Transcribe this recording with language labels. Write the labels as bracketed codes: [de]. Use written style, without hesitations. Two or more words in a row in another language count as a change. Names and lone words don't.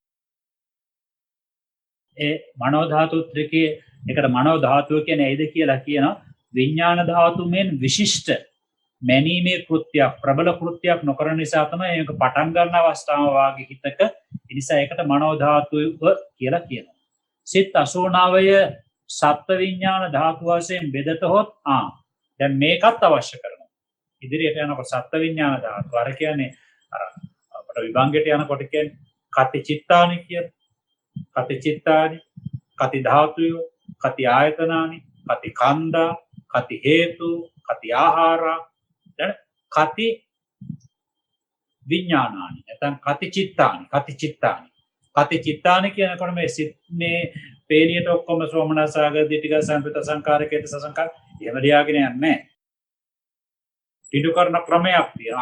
[si] ඒ මනෝ ධාතු ත්‍රිකයේ එකට මනෝ ධාතුව කියන්නේ ඇයිද කියලා කියනවා විඥාන ධාතුමෙන් විශිෂ්ට මැනීමේ කෘත්‍යයක් ප්‍රබල කෘත්‍යයක් නොකරන නිසා තමයි මේක පටන් ගන්න අවස්ථාව වාගේ හිතක ඒ නිසා ඒකට මනෝ ධාතුව කියලා කියනවා. සිත් 89 සත්ත්ව විඥාන ධාතු වශයෙන් බෙදතොත් දැන් මේකත් අවශ්‍ය කරනවා. ඉදිරියට යනකොට සත්ත්ව විඥාන ධාතු අර කියන්නේ අර අපිට විභංගයට යනකොට කියන්නේ [pi] කති චිත්තානි [si] කියන [pi] කති චිත්තානි කති ධාතුය කති ආයතනානි කති කන්දා කති හේතු කති ආහාරා [si] දැන් [pi] කති විඥානානි [si] නැත්නම් [pi] කති චිත්තානි [si] කියනකොට මේ සිත් මේ පේලියට ඔක්කොම [pi] සෝමනසාග දිටික සංපිත සංකාරකේත සසංකාර [si] එහෙම ලියාගෙන යන්නේ නැහැ. පිටු කරන ක්‍රමයක් තියෙනවා.